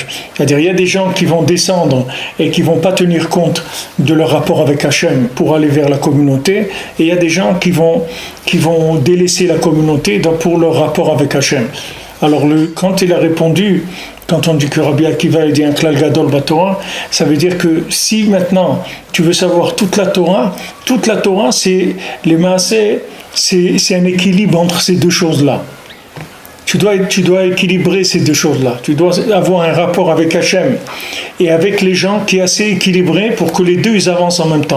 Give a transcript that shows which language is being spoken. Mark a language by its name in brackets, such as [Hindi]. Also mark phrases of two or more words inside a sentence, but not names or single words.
[French] C'est-à-dire, il y a des gens qui vont descendre et qui vont pas tenir compte de leur rapport avec Hachem pour aller vers la communauté, et il y a des gens qui vont délaisser la communauté pour leur rapport avec Hachem. Alors, quand il a répondu, quand on dit que Rabbi Akiva a dit un [Hebrew] כלל גדול בתורה, [French] ça veut dire que si maintenant tu veux savoir toute la Torah, c'est les maaseh, c'est un équilibre entre ces deux choses-là. Tu dois équilibrer ces deux choses-là. Tu dois avoir un rapport avec Hachem et avec les gens qui est assez équilibré pour que les deux ils avancent en même temps.